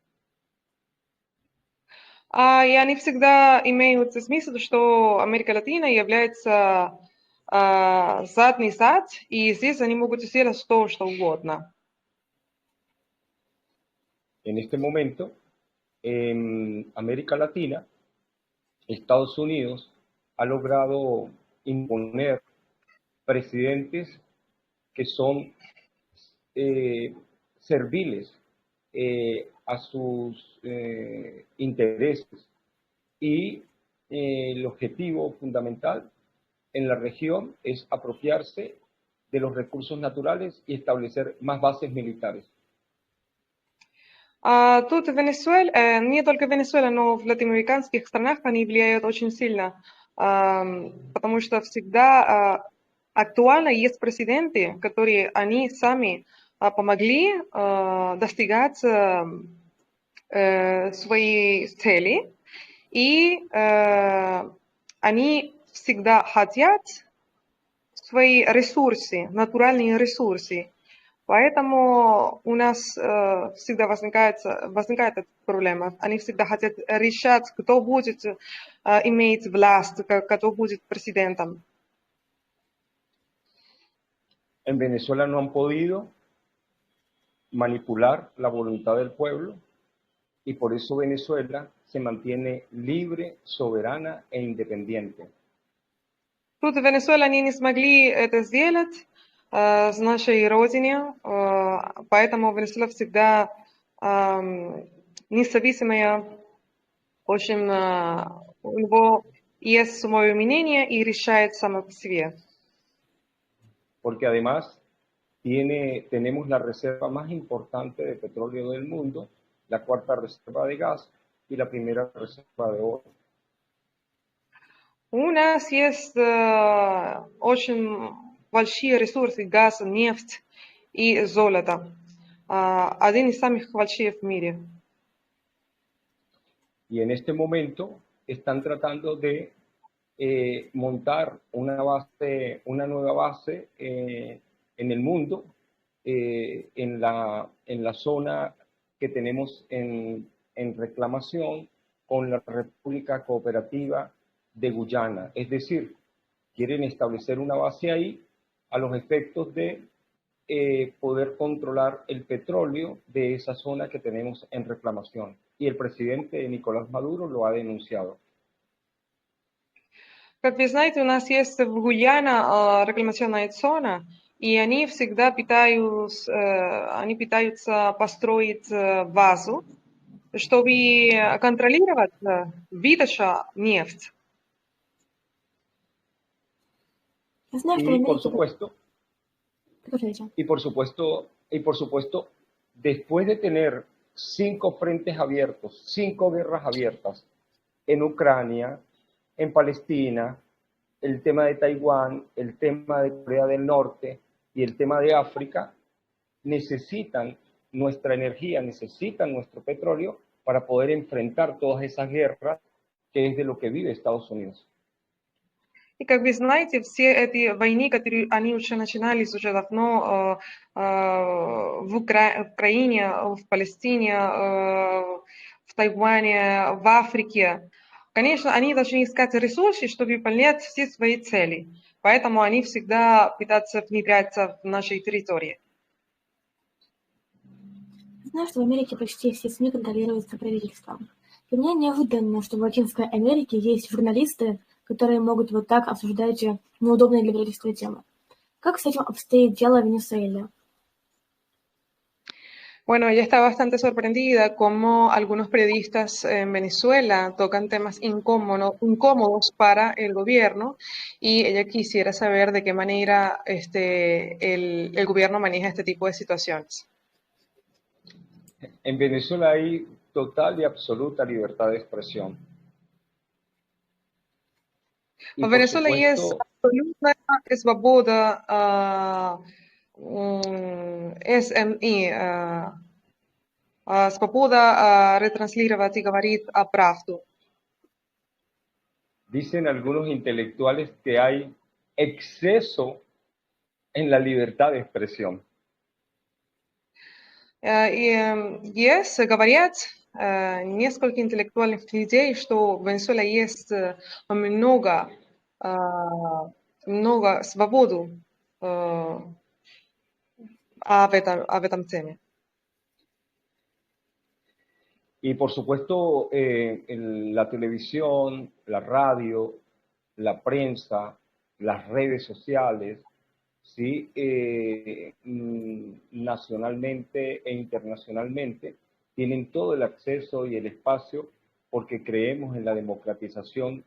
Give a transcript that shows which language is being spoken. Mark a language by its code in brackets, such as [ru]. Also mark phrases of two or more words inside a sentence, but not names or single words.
[ru] И они всегда имеют смысл, что Америка Латина является задний сад, и здесь они могут сделать что угодно. [es] En este momento, en América Latina, Estados Unidos ha logrado imponer presidentes que son serviles a sus intereses y el objetivo fundamental en la región es apropiarse de los recursos naturales y establecer más bases militares. [ru] Тут в Венесуэле, не только в Венесуэле, но в латиноамериканских странах они влияют очень сильно, потому что всегда актуально есть президенты, которые они сами помогли достигать своей цели, и они всегда хотят свои ресурсы, натуральные ресурсы. Поэтому у нас всегда возникает эта проблема. Они всегда хотят решать, кто будет иметь власть, кто будет президентом. [es] En Venezuela no han podido manipular la voluntad del pueblo y por eso Venezuela se mantiene libre, soberana e independiente. [ru] Тут в Венесуэле они не смогли это сделать с нашей родине, поэтому Венесуэла всегда независимая, в общем, у него есть свое мнение и решает само по себе. [es] Porque además tenemos la reserva más importante de petróleo del mundo, la cuarta reserva de gas y la primera reserva de oro. [ru] У нас есть очень большие ресурсы газ, нефть и золото. Один из самых больших в мире. [es] Y en este momento están tratando de montar una nueva base en el mundo, en la zona que tenemos en reclamación con la República Cooperativa de Guyana. Es decir, quieren establecer una base ahí a los efectos de poder controlar el petróleo de esa zona que tenemos en reclamación. Y el presidente Nicolás Maduro lo ha denunciado. [ru] Как вы знаете, у нас есть в Гuyana рекламационная зона, и они всегда пытаются построить базу, чтобы контролировать выдачу нефти. Я знаю, что в [es] Y [ru] Америке... [es] por supuesto, después de tener 5 frentes abiertos, 5 guerras abiertas en Ucrania, en Palestina, el tema de Taiwán, el tema de Corea del Norte y el tema de África, necesitan nuestra energía, necesitan nuestro petróleo para poder enfrentar todas esas guerras, que es de lo que vive Estados Unidos. [ru] И как вы знаете, все эти войны, которые они уже начинались уже давно в Украине, в Палестине, в Тайване, в Африке, конечно, они должны искать ресурсы, чтобы выполнять все свои цели. Поэтому они всегда пытаются внедряться в нашей территории. Знаю, что в Америке почти все СМИ контролируются правительством. Для меня неожиданно, что в Латинской Америке есть журналисты, которые могут вот так обсуждать неудобные для правительства темы. Как с этим обстоит дело в Венесуэле? [es] Bueno, ella está bastante sorprendida cómo algunos periodistas en Venezuela tocan temas incómodos para el gobierno y ella quisiera saber de qué manera el gobierno maneja este tipo de situaciones. En Venezuela hay total y absoluta libertad de expresión. [ru] В Венесуэле есть абсолютная свобода СМИ, свобода ретранслировать и говорить правду. [es] Dicen algunos intelectuales que hay exceso en la libertad de expresión. [ru] И говорят несколько интеллектуальных людей, что в Венесуэле есть много свободы об этом теме. [es] Y por supuesto, la televisión, la radio, la prensa, las redes sociales, ¿sí? Nacionalmente e internacionalmente, tienen todo el acceso y el espacio porque creemos en la democratización